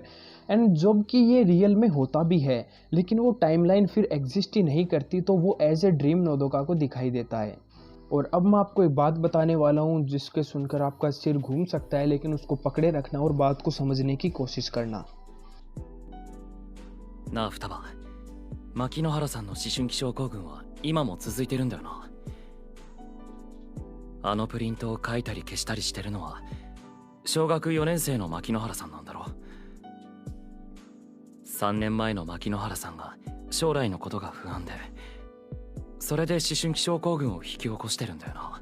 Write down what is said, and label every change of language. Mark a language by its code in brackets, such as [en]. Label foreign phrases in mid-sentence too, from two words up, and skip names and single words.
[hi] एंड जब कि ये रियल में होता भी है, लेकिन वो टाइमलाइन फिर एग्जिस्ट ही नहीं करती, तो वो [en] as a dream [hi] नोदोका को दिखाई देता है। और अब मैं आपको एक बात बताने वाला हूँ जिसके सुनकर आपका सिर घूम सकता है, लेकिन उसको पकड़े रखना और बात को समझने की कोशिश करना। [ja] なあ双葉、牧之原さんの思春期症候群は今も続いてるんだよな。あのプリントを書いたり消したりしてるのは小学4年生の牧之原さんなんだろう。3年前の牧之原さんが将来のことが不安で、それで思春期症候群を引き起こしてるんだよな。